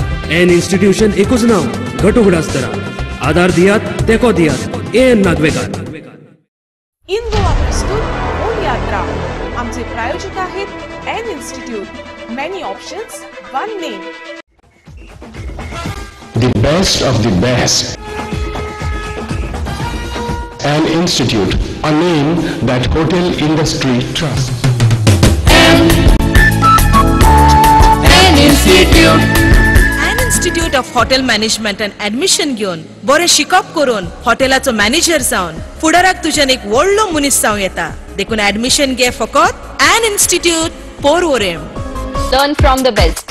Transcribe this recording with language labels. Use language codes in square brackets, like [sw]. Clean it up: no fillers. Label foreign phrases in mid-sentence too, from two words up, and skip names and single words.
[kok] एन इन्स्टिट्यूशन एकूच नांव, घट उगडास दरा. आदार दियात, तेको दियात. एन नागवेकार. इन गोवा प्रस्तुत वोट यात्रा. आमचे प्रायोजक आहेत एन इन्स्टिट्यूट. [en] many options, one name. The best of the best. An institute, a name that hotel industry trusts. An institute. An Institute of Hotel Management and Admission [kok] घेवन बरें शिकप करून हॉटेलाचो मॅनेजर जावन फुडाराक तुज्यान एक व्हडलो मनीस जावं येता. देखून ऍडमिशन घे फकत एन इन्स्टिट्यूट पोरवोरेम. [en] Learn from the best.